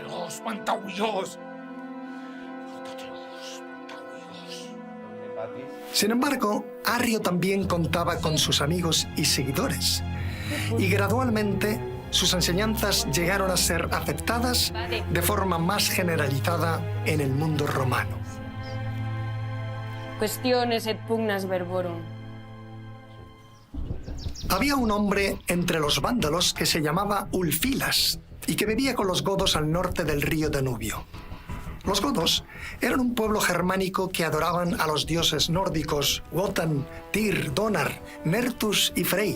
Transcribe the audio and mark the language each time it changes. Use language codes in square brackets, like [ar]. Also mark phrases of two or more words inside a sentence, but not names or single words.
[es] Sin embargo, Arrio también contaba con sus amigos y seguidores, y gradualmente sus enseñanzas llegaron a ser aceptadas de forma más generalizada en el mundo romano. [la] Cuestiones et pugnas verborum. [es] Había un hombre entre los vándalos que se llamaba Ulfilas y que vivía con los godos al norte del río Danubio. Los godos eran un pueblo germánico que adoraban a los dioses nórdicos Wotan, Tyr, Donar, Nertus y Frey.